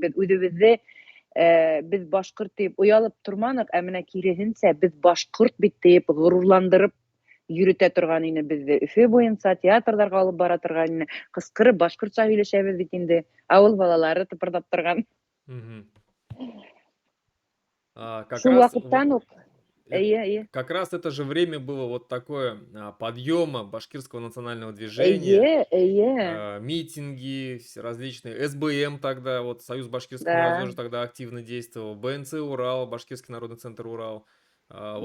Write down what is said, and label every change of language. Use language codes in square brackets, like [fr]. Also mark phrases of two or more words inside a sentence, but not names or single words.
[ba] Без үзебезне без башкорт дип уялып торманык, ә менә киресенчә без башкорт бит дип горурландырып йөрүтә торган ине безне. Өфе буенча театрларга алып бара торган ине. Кыскырып башкортча сөйләшәбез бит инде. Авыл балалары тыпырдап торган. Шул вакыттан ук [ru] как раз это же время было вот такое подъема башкирского национального движения, митинги различные, СБМ тогда, вот Союз башкирской молодежи тогда активно действовал, БНЦ Урал, Башкирский народный центр Урал. Вот